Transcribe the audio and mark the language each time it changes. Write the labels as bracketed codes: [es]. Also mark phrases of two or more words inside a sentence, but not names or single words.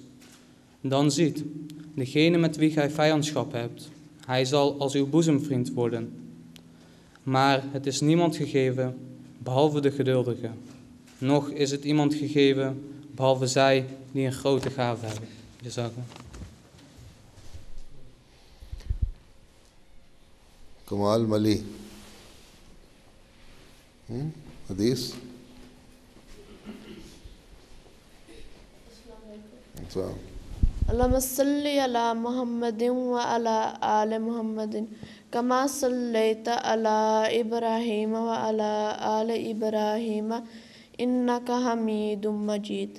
[nl] Dan ziet, degene met wie gij vijandschap hebt, hij zal als uw boezemvriend worden. Maar het is niemand gegeven, behalve de geduldige. Noch is het iemand gegeven, behalve zij die een grote gave hebben. [ar] Jazakallah. [ur] کمال ملی حدیث. [ar] اللهم صل على محمد وعلى آل محمد كما صليت على إبراهيم وعلى آل إبراهيم إنك حميد مجيد.